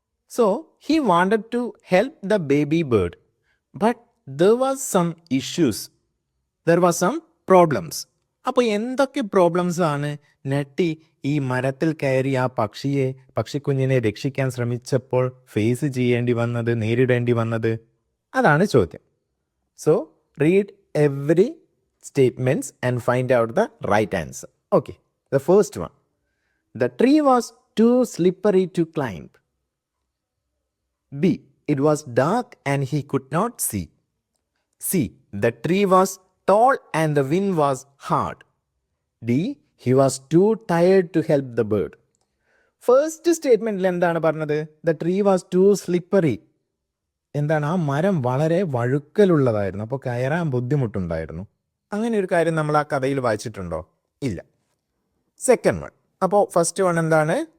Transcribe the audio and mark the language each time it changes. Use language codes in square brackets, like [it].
[en] So he wanted to help the baby bird, but there was some issues, there was some problems. [ml] അപ്പോൾ എന്തൊക്കെ problems ആണ് nutty ഈ മരത്തിൽ കയറി ആ പക്ഷിക്കുഞ്ഞിനെ രക്ഷിക്കാൻ ശ്രമിച്ചപ്പോൾ ഫേസ് ചെയ്യേണ്ടി വന്നത്, നേരിടേണ്ടി വന്നത്? അതാണ് ചോദ്യം. [en] So read every statements and find out the right answer. Okay, the first one, the tree was too slippery to climb. B, it was dark and he could not see. C, the tree was tall and the wind was hard. D, he was too tired to help the bird. [ml] First സ്റ്റേറ്റ്മെന്റിൽ എന്താണ് പറഞ്ഞത്? [en] The tree was too slippery. [ml] എന്താണ്? ആ മരം വളരെ വഴുക്കലുള്ളതായിരുന്നു, അപ്പോൾ കയറാൻ ബുദ്ധിമുട്ടുണ്ടായിരുന്നു. അങ്ങനെ ഒരു കാര്യം നമ്മൾ ആ കഥയിൽ വായിച്ചിട്ടുണ്ടോ? ഇല്ല. സെക്കൻഡ് വൺ, അപ്പോൾ ഫസ്റ്റ് വൺ എന്താണ്?